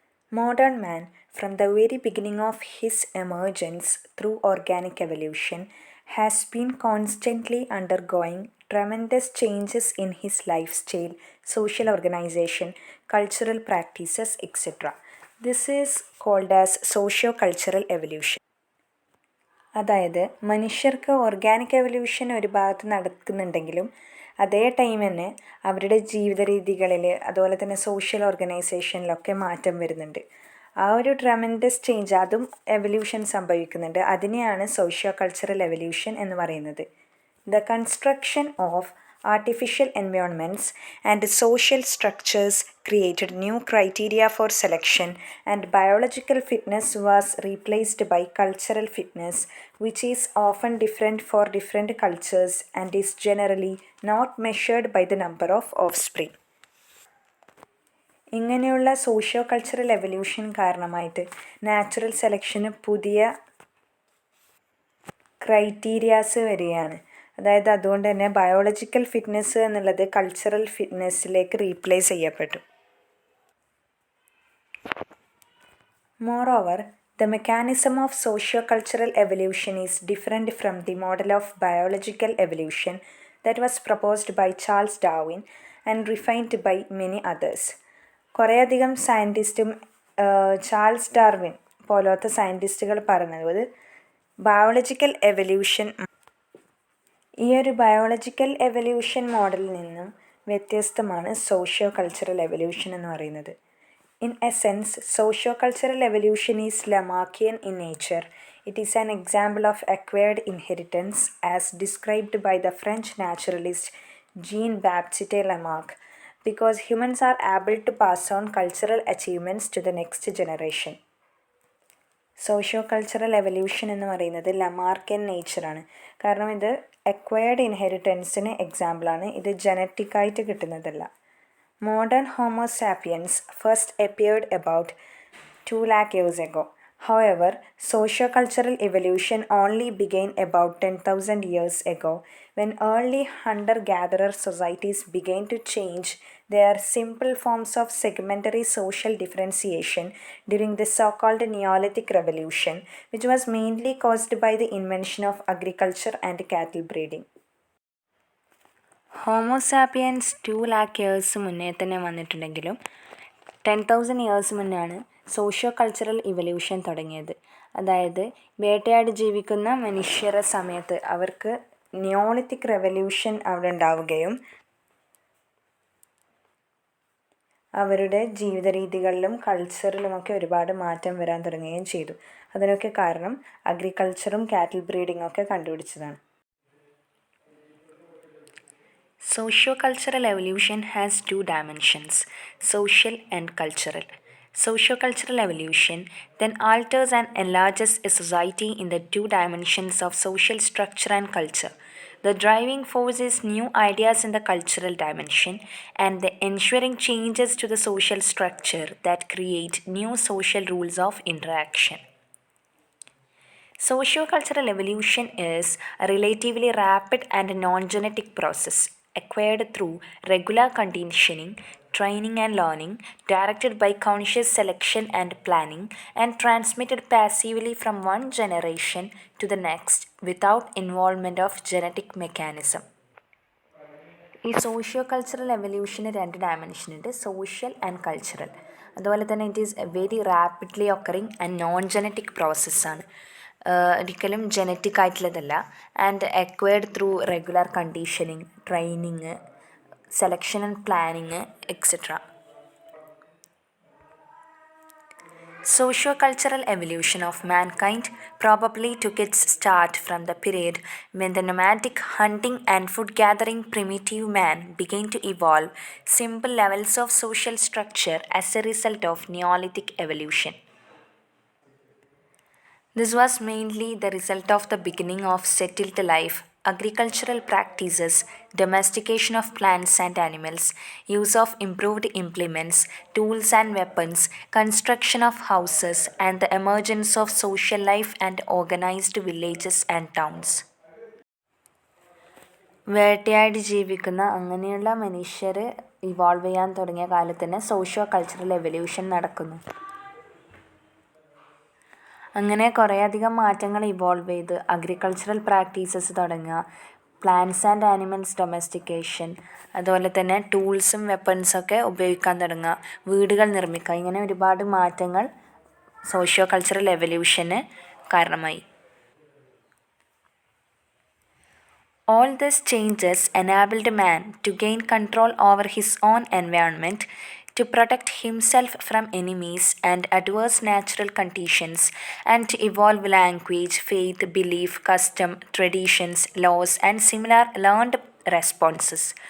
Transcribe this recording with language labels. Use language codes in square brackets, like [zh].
[en] Modern man, from the very beginning of his emergence through organic evolution, has been constantly undergoing tremendous changes in his lifestyle, social organization, cultural practices, etc. This is called as socio-cultural evolution. [ml] അതായത് മനുഷ്യർക്ക് organic evolution ഒരു ഭാഗത്ത് നടക്കുന്നുണ്ടെങ്കിലും അതേ time തന്നെ അവരുടെ ജീവിത രീതികളിൽ അതുപോലെ തന്നെ സോഷ്യൽ ഓർഗനൈസേഷനിലൊക്കെ മാറ്റം വരുന്നുണ്ട്. ആ ഒരു ട്രമെൻഡസ് ചേഞ്ച് അതും എവല്യൂഷൻ സംഭവിക്കുന്നുണ്ട്. അതിനെയാണ് സോഷ്യോ കൾച്ചറൽ എവല്യൂഷൻ എന്ന് പറയുന്നത്. [en] The construction of artificial environments and social structures created new criteria for selection, and biological fitness was replaced by cultural fitness, which is often different for different cultures and is generally not measured by the number of offspring. [ml] ഇങ്ങനെയുള്ള socio cultural evolution കാരണമായിട്ട് natural സെലക്ഷന് പുതിയ criterias വരികയാണ്. അതായത് അതുകൊണ്ട് തന്നെ biological fitness എന്നുള്ളത് cultural ഫിറ്റ്നസ്സിലേക്ക് replace ചെയ്യപ്പെട്ടു. [en] Moreover, the mechanism of socio-cultural evolution is different from the model of biological evolution that was proposed by Charles Darwin and refined by many others. [ml] കുറേയധികം സയൻറ്റിസ്റ്റും Charles Darwin പോലത്തെ സയൻറ്റിസ്റ്റുകൾ പറഞ്ഞത് biological evolution ഈ ഒരു biological evolution മോഡലിൽ നിന്നും വ്യത്യസ്തമാണ് socio cultural evolution എന്ന് പറയുന്നത്. [en] In essence, socio-cultural evolution is Lamarckian in nature. It is an example of acquired inheritance as described by the French naturalist Jean-Baptiste Lamarck, because humans are able to pass on cultural achievements to the next generation. [ml] Socio cultural evolution എന്ന് പറയുന്നത് ലമാർക്കൻ നേച്ചറാണ്. കാരണം ഇത് acquired ഇൻഹെറിറ്റൻസിന് എക്സാമ്പിളാണ്. ഇത് ജനറ്റിക്കായിട്ട് കിട്ടുന്നതല്ല. [en] Modern Homo sapiens first appeared about 2 lakh years ago. However, socio-cultural evolution only began about 10,000 years ago, when early hunter-gatherer societies began to change their simple forms of segmentary social differentiation during the so-called Neolithic Revolution, which was mainly caused by the invention of agriculture and cattle breeding. [ml] Homo sapiens 2 lakh years മുന്നേ തന്നെ വന്നിട്ടുണ്ടെങ്കിലും 10,000 years മുന്നെയാണ് socio cultural evolution തുടങ്ങിയത്. അതായത് വേട്ടയാടി ജീവിക്കുന്ന മനുഷ്യരുടെ സമയത്ത് അവർക്ക് നിയോളിത്തിക് റെവല്യൂഷൻ അവിടെ ഉണ്ടാവുകയും അവരുടെ ജീവിത രീതികളിലും കൾച്ചറിലുമൊക്കെ ഒരുപാട് മാറ്റം വരാൻ തുടങ്ങുകയും ചെയ്തു. അതിനൊക്കെ കാരണം അഗ്രികൾച്ചറും കാറ്റിൽ ബ്രീഡിങ്ങും ഒക്കെ കണ്ടുപിടിച്ചതാണ്. [en] Socio-cultural evolution has two dimensions, social and cultural. Socio-cultural evolution then alters and enlarges a society in the two dimensions of social structure and culture. The driving force is new ideas in the cultural dimension and the ensuing changes to the social structure that create new social rules of interaction. Socio-cultural evolution is a relatively rapid and non-genetic process acquired through regular conditioning, training and learning, directed by conscious selection and planning, and transmitted passively from one generation to the next without involvement of genetic mechanism. [ml] ഈ socio cultural എവല്യൂഷന് 2 dimension ഉണ്ട്, social and cultural. അതുപോലെ തന്നെ [en] It is very rapidly occurring and non genetic പ്രോസസ്സാണ്. [ml] ഒരിക്കലും genetic ആയിട്ടുള്ളതല്ല. [en] And acquired through regular conditioning, training, selection and planning etcetera. Socio-cultural evolution of mankind probably took its start from the period when the nomadic hunting and food-gathering primitive man began to evolve simple levels of social structure as a result of Neolithic evolution. This was mainly the result of the beginning of settled life agricultural practices, domestication of plants and animals, use of improved implements, tools and weapons, construction of houses, and the emergence of social life and organized villages and towns. [ml] വേട്ടയാടി ജീവിക്കുന്ന അങ്ങനെയുള്ള മനുഷ്യർ evolve ചെയ്യാൻ തുടങ്ങിയ കാലത്ത് തന്നെ socio cultural evolution നടക്കുന്നു. അങ്ങനെ കുറേയധികം മാറ്റങ്ങൾ ഇവോൾവ് ചെയ്ത് അഗ്രികൾച്ചറൽ പ്രാക്ടീസസ് തുടങ്ങുക, പ്ലാന്റ്സ് ആൻഡ് ആനിമൽസ് ഡൊമസ്റ്റിക്കേഷൻ, അതുപോലെ തന്നെ ടൂൾസും വെപ്പൺസൊക്കെ ഉപയോഗിക്കാൻ തുടങ്ങുക, വീടുകൾ നിർമ്മിക്കുക, ഇങ്ങനെ ഒരുപാട് മാറ്റങ്ങൾ സോഷ്യോ കൾച്ചറൽ എവല്യൂഷന് കാരണമായി. [en] All these changes enabled man to gain control over his own environment, to protect himself from enemies and adverse natural conditions, and to evolve language, faith, belief, custom, traditions, laws, and similar learned responses.